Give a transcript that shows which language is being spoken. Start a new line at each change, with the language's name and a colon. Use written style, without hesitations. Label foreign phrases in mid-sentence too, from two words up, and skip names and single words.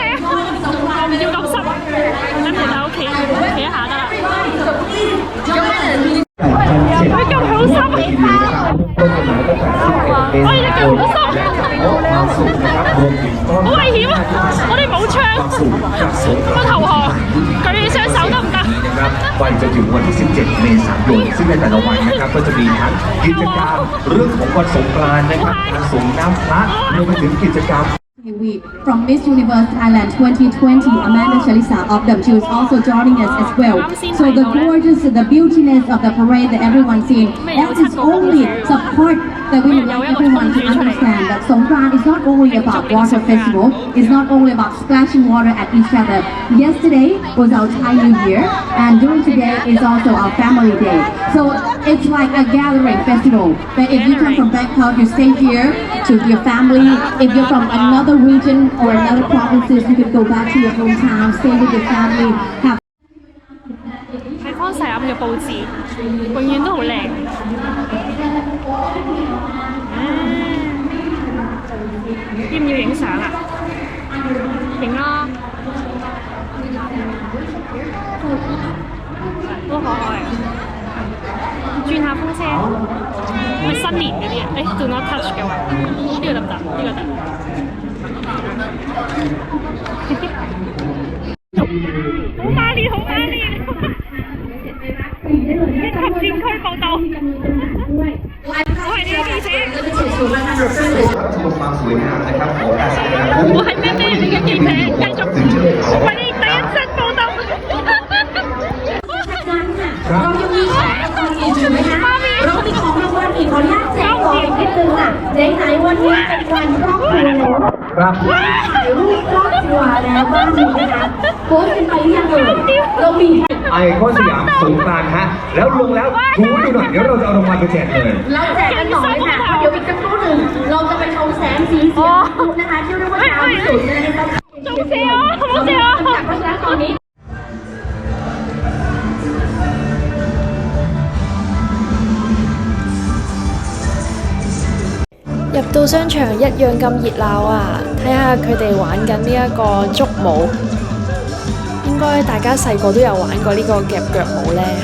Cantonese: 我唔要咁濕，喺門口企一下得啦。佢咁好心，我哋隻腳好心，好危險啊！我哋冇槍，我投降，舉起雙手得唔得？
Thai: ไปจนถึงวันที่ 17 เมษายนซึ่งในแต่ละวันนะครับก็จะมีทั้งกิจกรรมเรื่องของวันสงกรานต์นะครับการส่งน้ำพระรวมไปถึงกิจกรรม
English: Week from Miss Universe Thailand 2020, Amanda Shalisa of them. She was also joining us as well. So the gorgeous, the beautiness of the parade that everyone's seen, that is only support that we would like everyone to understand that Songkran is not only about water festival, it's not only about splashing water at each other. Yesterday was our Thai New Year, and during today is also our family day. So it's like a gathering festival. But if you come from Bangkok, you stay here to your family. If you're from another region or another provinces, you can go back to your hometown, stay with your family, have
Cantonese: 係康細鴨嘅佈置，永遠都好靚。要唔要影相啊？影啦，好可愛啊！轉下風車，咪新年嗰啲啊？誒 ，
English: Do not touch
Cantonese: 嘅話，呢個得唔得？呢個得。好馬練，好馬練！一級戰區報道，我係呢個記者。
Thai: ความสวยงามนะครับของการแสดง
Cantonese: 我係咩你嘅記者，繼續為你第一身報道。
Thai: เรายังมีของรางวัลอีกถูกไหมคะเรามีของรางวัลอีกขออนุญาตแจกก่อนอีกนิดนึงค่ะไหนๆวันนี้เป็นวันครอบครัวแล้ว ครับ ถ่ายรูปครอบครัวแล้วบ้านนี้นะคะโพสต์กันไปหรือยังเอ่ยเรามี ไอคอนสยามสงกรานต์ฮะแล้วลงแล้วชูดูหน่อยเดี๋ยวเราจะเอารางวัลไปแจกเลย เราแจกกันต่อเลยค่ะเพราะเดี๋ยวอีกสักครู่หนึ่งเราจะไปชมแสงสีเสียงพลุนะคะที่เรียกว่าดาวที่สุดนะคะ
Cantonese: 仲笑啊！好笑啊！
Thai: เพราะฉะนั้นตอนนี้
Cantonese: 入到商場一樣咁熱鬧啊！睇下佢哋玩緊呢一個竹舞，應該大家細個都有玩過呢個夾腳舞呢。